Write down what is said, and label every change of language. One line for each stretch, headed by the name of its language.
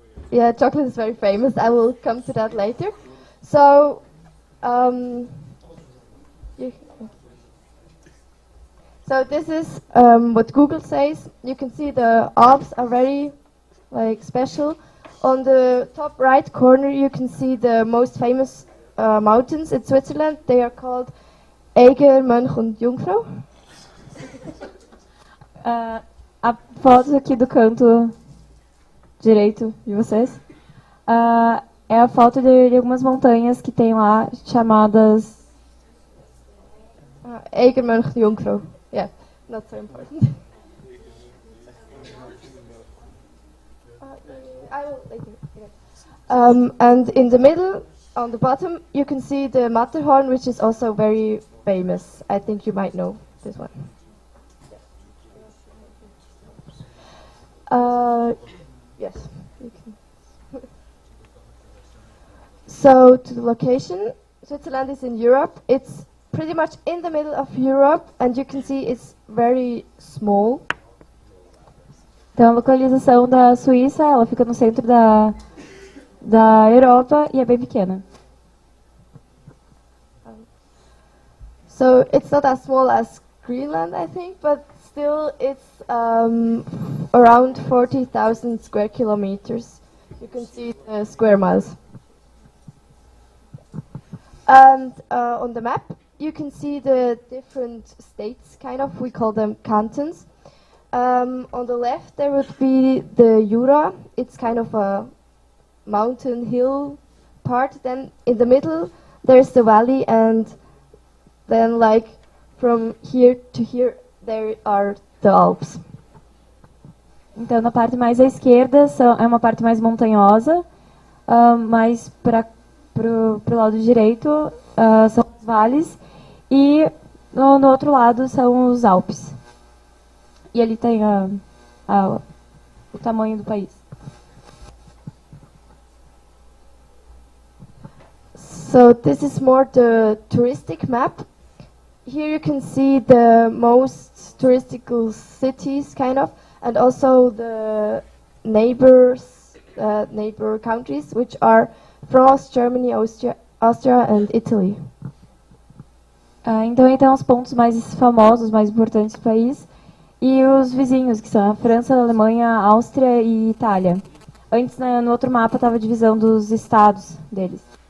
English: Yeah, chocolate is very famous. I will come to that later. So, so this is what Google says. You can see the Alps are very special. On the top right corner, you can see the most famous mountains in Switzerland. They are called Eiger, Mönch und Jungfrau.
Portuguese: A foto aqui do canto direito de vocês é a foto de algumas montanhas que tem lá chamadas
English: Eiger, Mönch und Jungfrau. Yeah, not so important. I will later. Okay. And in the middle, on the bottom, you can see the Matterhorn, which is also very famous. I think you might know this one. Yes. You can. So to the location, Switzerland is in Europe. It's pretty much in the middle of Europe, and you can see it's very small.
Portuguese: Então, a localização da Suíça, ela fica no centro da Europa e é bem pequena.
English: So it's not as small as Greenland, I think, but still it's around 40,000 square kilometers. You can see the square miles. And on the map, you can see the different states, kind of. We call them cantons. On the left, there would be the Jura. It's kind of a mountain hill part. Then in the middle, there's the valley, and then like from here to here, there are the Alps.
Portuguese: Então, na parte mais à esquerda é uma parte mais montanhosa, mais para pro lado direito são os vales e no outro lado são os Alpes. E ali tem o tamanho do país.
English: So this is more the touristic map. Here you can see the most touristical cities, kind of, and also the neighbor countries, which are France, Germany, Austria and Italy.
Portuguese: Então aí tem os pontos mais famosos, mais importantes do país, e os vizinhos, que são a França, a Alemanha, a Áustria e Itália. Antes, no outro mapa, estava a divisão dos estados deles.